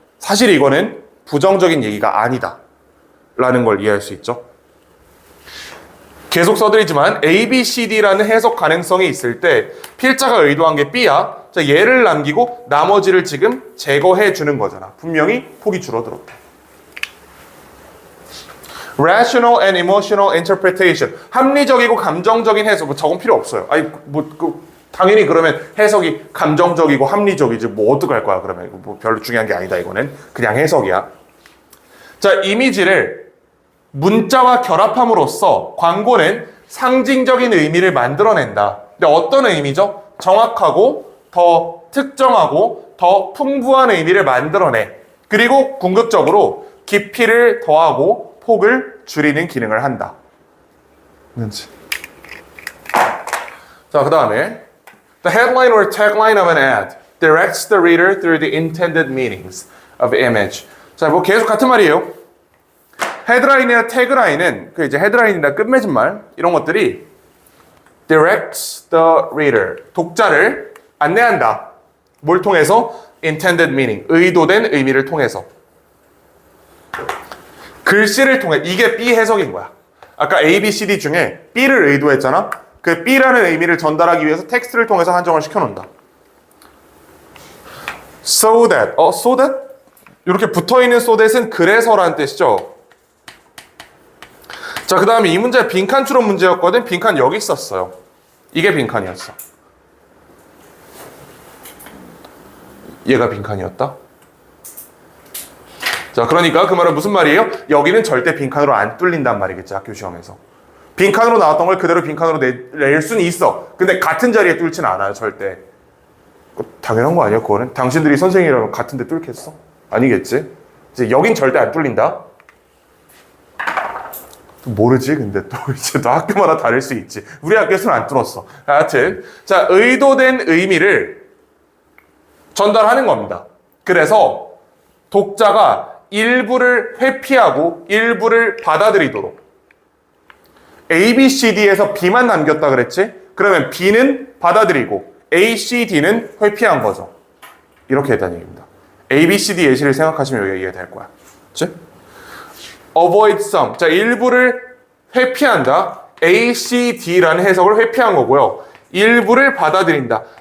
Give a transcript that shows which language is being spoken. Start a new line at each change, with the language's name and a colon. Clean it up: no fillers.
Korean: 사실 이거는 부정적인 얘기가 아니다 라는 걸 이해할 수 있죠. 계속 써드리지만 A, B, C, D라는 해석 가능성이 있을 때 필자가 의도한 게 B야. 자, 얘를 남기고 나머지를 지금 제거해 주는 거잖아. 분명히 폭이 줄어들었다.
English: Rational and emotional interpretation.
Korean: 합리적이고 감정적인 해석. 뭐 저건 필요 없어요. 아니 당연히 그러면 해석이 감정적이고 합리적이지 뭐 어떡할 거야 그러면. 뭐 별로 중요한 게 아니다 이거는. 그냥 해석이야. 자, 이미지를 문자와 결합함으로써 광고는 상징적인 의미를 만들어낸다. 근데 어떤 의미죠? 정확하고 더 특정하고 더 풍부한 의미를 만들어내. 그리고 궁극적으로 깊이를 더하고 폭을 줄이는 기능을 한다. 뭔지. 자, 그 다음에
English: The headline or tagline of an ad directs the reader through the intended meanings of image.
Korean: 자, 뭐 계속 같은 말이에요. 헤드라인이나 태그라인은 그 이제 헤드라인이나 끝맺음말 이런 것들이
English: directs the reader
Korean: 독자를 안내한다. 뭘 통해서?
English: intended meaning
Korean: 의도된 의미를 통해서. 글씨를 통해. 이게 B 해석인 거야. 아까 A, B, C, D 중에 B를 의도했잖아. 그 B라는 의미를 전달하기 위해서 텍스트를 통해서 한정을 시켜놓는다.
English: So that. so that?
Korean: 이렇게 붙어있는 so that은 그래서라는 뜻이죠. 자, 그 다음에 이 문제 빈칸 추론 문제였거든. 빈칸 여기 있었어요. 이게 빈칸이었어. 얘가 빈칸이었다. 자, 그러니까 그 말은 무슨 말이에요? 여기는 절대 빈칸으로 안 뚫린단 말이겠지, 학교 시험에서. 빈칸으로 나왔던 걸 그대로 빈칸으로 낼 수는 있어. 근데 같은 자리에 뚫지는 않아요, 절대. 당연한 거 아니야, 그거는? 당신들이 선생님이라면 같은 데 뚫겠어? 아니겠지? 이제 여긴 절대 안 뚫린다? 모르지, 근데 또 이제 또 학교마다 다를 수 있지. 우리 학교에서는 안 뚫었어. 하여튼. 자, 의도된 의미를 전달하는 겁니다. 그래서 독자가 일부를 회피하고 일부를 받아들이도록. A, B, C, D에서 B만 남겼다 그랬지? 그러면 B는 받아들이고 A, C, D는 회피한 거죠. 이렇게 했다는 얘기입니다. A, B, C, D 예시를 생각하시면 여기가 이해가 될 거야. 그치?
English: avoid some.
Korean: 자, 일부를 회피한다. A, C, D라는 해석을 회피한 거고요. 일부를 받아들인다.